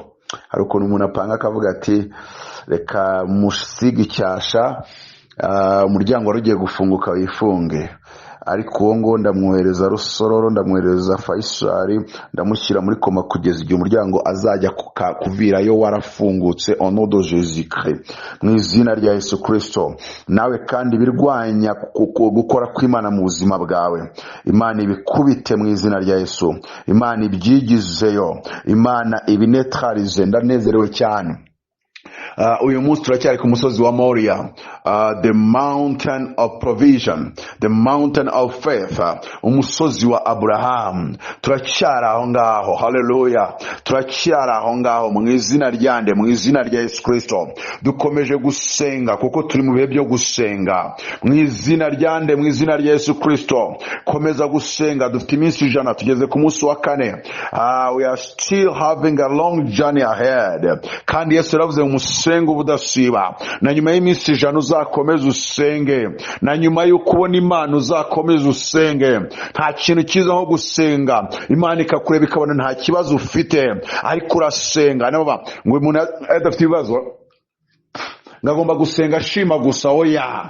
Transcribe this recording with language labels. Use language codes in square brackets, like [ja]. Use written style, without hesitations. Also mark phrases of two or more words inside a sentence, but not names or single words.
[rw] Hari ukuntu umuntu apanga akavuga ati reka musige icyasha, umuryango wari ugiye gufunguka wifunge, ariko uwo ngo ndamwohereza Rusororo, ndamwohereza Faisal, ndamushyira muri koma kugeza igihe umuryango azajya kuvirayo warafungutse. [fr] Au nom de Jésus Christ, [rw] mu izina rya Yesu Kristo. Nawe kandi birwanya gukora kw'Imana mu buzima bwawe, Imana ibikubite mu izina rya Yesu, Imana ibyigizeyo, Imana ibinetralize. Ndanezerewe cyane. Uyu munsi turacyari ku musozi wa Moria, [en] the mountain of provision, the mountain of faith, [rw] umusozi wa Abraham. Turacyari aho ngaho. Haleluya. Turacyari aho ngaho mu izina ryande, mu izina rya Yesu Kristo. Dukomeje gusenga kuko turi mu bihe byo gusenga mu izina ryande, mu izina rya Yesu Kristo. Komeza gusenga. Dufite iminsi 100, tugeze ku munsi wa 4. [en] We are still having a long journey ahead. [rw] Kandi Yesu yaravuze umusengo ubudasiba. Na nyuma y'iminsi 100 uzakomeza usenge, na nyuma yo kubona Imana uzakomeza usenge. Nta kintu cyiza nko gusenga, Imana ikakureba ikabona nta kibazo ufite, ariko urasenga. Naba ngo umuntu adafite ibibazo ngagomba gusenga ashima gusa, oya.